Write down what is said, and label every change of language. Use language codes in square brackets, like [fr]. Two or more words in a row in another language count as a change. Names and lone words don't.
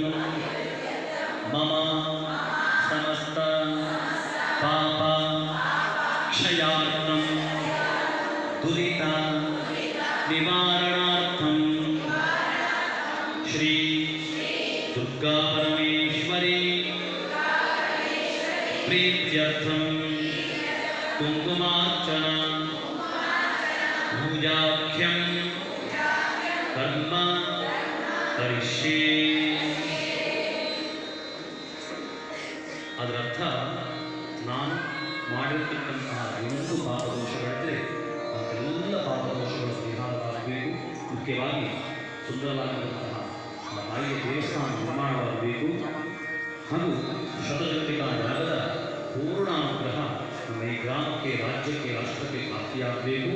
[sa] मम समस्त पाप क्षयार्थं दुरित निवारणार्थं श्री दुर्गा परमेश्वरी प्रीत्यर्थं कुंकुमार्चन पूजाख्यं कर्म करिष्ये. [kn] ಅದರರ್ಥ ನಾನು ಮಾಡಿರ್ತಕ್ಕಂತಹ ಒಂದು ಪಾಪದೋಷಗಳಿದ್ದರೆ ಅದೆಲ್ಲ ಪಾಪದೋಷಗಳ ಪರಿಹಾರವಾಗಬೇಕು. ಮುಖ್ಯವಾಗಿ ಸುಂದರವಾಗಿರುವಂತಹ ತಾಯಿಯ ದೇವಸ್ಥಾನ ನಿರ್ಮಾಣವಾಗಬೇಕು ಹಾಗೂ ಶತಜಗತ್ತಿನ ಜಾಗದ ಪೂರ್ಣಾನುಗ್ರಹ ನಮ್ಮ ಈ ಗ್ರಾಮಕ್ಕೆ, ರಾಜ್ಯಕ್ಕೆ, ರಾಷ್ಟ್ರಕ್ಕೆ ಪ್ರಾಪ್ತಿಯಾಗಬೇಕು.